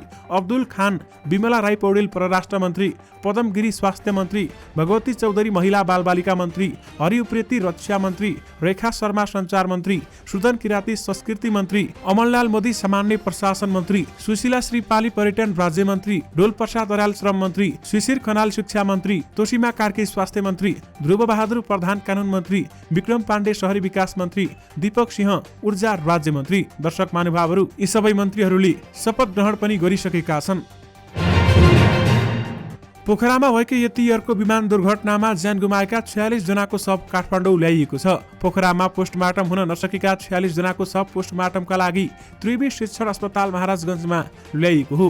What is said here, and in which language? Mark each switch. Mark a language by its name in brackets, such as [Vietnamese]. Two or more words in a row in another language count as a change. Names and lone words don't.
[Nepali] अब्दुल खान विमला राई पौडेल परराष्ट्र मन्त्री, पदम गिरी स्वास्थ्य मन्त्री, भगवती चौधरी महिला बालबालिका मन्त्री, हरि उप्रेती रक्षा मन्त्री, रेखा शर्मा सञ्चार मन्त्री, सुदन किराती संस्कृति मन्त्री, अमरलाल मोदी सामान्य प्रशासन मन्त्री, सुशीला श्रीपाली पर्यटन राज्य मन्त्री, डोल प्रसाद दराल श्रम मन्त्री, शिशिर खनाल शिक्षा मन्त्री, तोसीमा कार्की स्वास्थ्य मन्त्री, ध्रुव बहादुर प्रधान कानून मन्त्री, विक्रम पाण्डे शहरी विकास मन्त्री, दीपक सिंह ऊर्जा राज्य मन्त्री। दर्शक महानुभावहरू, यी सबै मन्त्रीहरूले शपथ ग्रहण पनि गरिसकेका छन्। पोखरामा भएकै यतिहरूको विमान दुर्घटनामा ज्यान गुमाएका 46 जनाको शव काठमाडौँ ल्याइएको छ। पोखरामा पोस्टमार्टम हुन नसकेका 46 जनाको शव पोस्टमार्टमका लागि त्रिवी शिक्षण अस्पताल महाराजगञ्जमा ल्याइएको हो।